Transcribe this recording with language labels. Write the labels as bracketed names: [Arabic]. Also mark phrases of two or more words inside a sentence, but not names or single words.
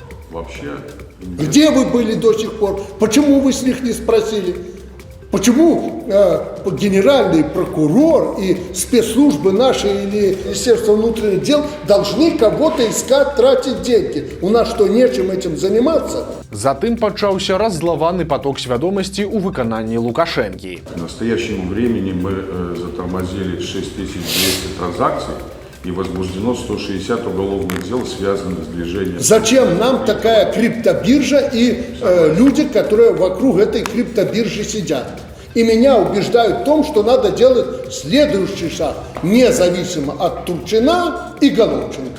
[Russian] Где вы были до сих пор? Почему вы с них не спросили? Почему генеральный прокурор и спецслужбы наши или Министерство внутренних дел должны кого-то искать, тратить деньги? У нас что, нечем этим заниматься? [Belarusian] Затым пачаўся раззлаваны поток свядомасці ў выкананні Лукашэнкі. [Russian] К настоящему времени мы затормозили 6200 транзакций и возбуждено 160 уголовных дел, связанных с движением. Зачем нам такая криптобиржа и люди, которые вокруг этой криптобиржи сидят? И меня убеждают в том, что надо делать следующий шаг, независимо от Турчина и Головченко.